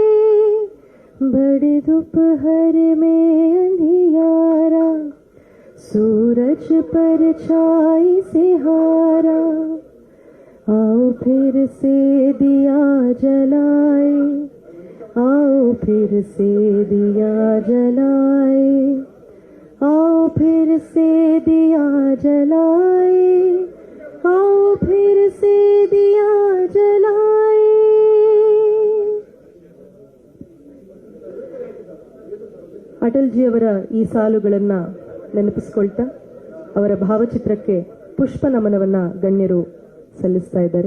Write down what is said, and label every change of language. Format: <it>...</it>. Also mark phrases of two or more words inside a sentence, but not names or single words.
<hi>बड़े दोपहर में अंधियारा, सूरज पर छाई से हारा, आओ फिर से दिया जलाए, आओ फिर से दिया जलाए, आओ फिर से दिया जलाए, आओ फिर से दिया जलाए।</hi> <kn>ಅಟಲ್ ಜಿ ಅವರ ಈ ಸಾಲುಗಳನ್ನ ನೆನಪಿಸಿಕೊಳ್ತಾ ಅವರ ಭಾವಚಿತ್ರಕ್ಕೆ ಪುಷ್ಪ ನಮನವನ್ನ ಗಣ್ಯರು ಸಲ್ಲಿಸ್ತಾ ಇದ್ದಾರೆ.</kn>